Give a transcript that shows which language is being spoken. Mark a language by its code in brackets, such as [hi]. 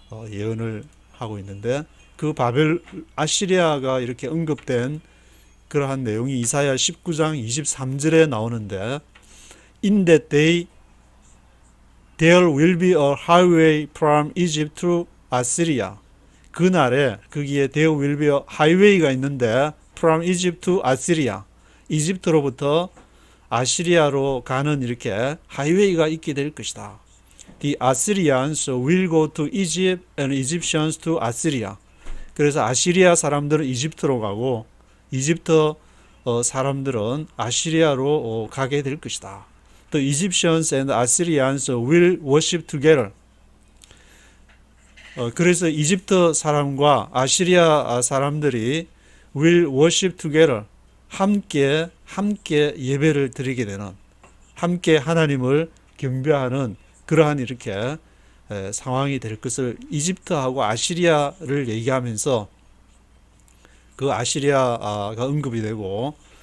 [ko] 예언을 하고 있는데, 그 아시리아가 이렇게 언급된 그러한 내용이 이사야 19장 23절에 나오는데, [en] In that day there will be a highway from Egypt to Assyria. [ko] 그날에 거기에 [en] there will be a highway [ko] 가 있는데, [en] from Egypt to Assyria, [ko] 이집트로부터 아시리아로 가는 이렇게 하이웨이가 있게 될 것이다. [en] The Assyrians will go to Egypt and Egyptians to Assyria. [ko] 그래서 아시리아 사람들은 이집트로 가고, 이집트 사람들은 아시리아로 가게 될 것이다. [en] The Egyptians and Assyrians will worship together. [ko] 그래서 이집트 사람과 아시리아 사람들이 [en] will worship together, [ko] 함께 예배를 드리게 되는, 함께 하나님을 경배하는 그러한 이렇게 상황이 될 것을 이집트하고 아시리아를 얘기하면서 그 아시리아가 언급이 되고,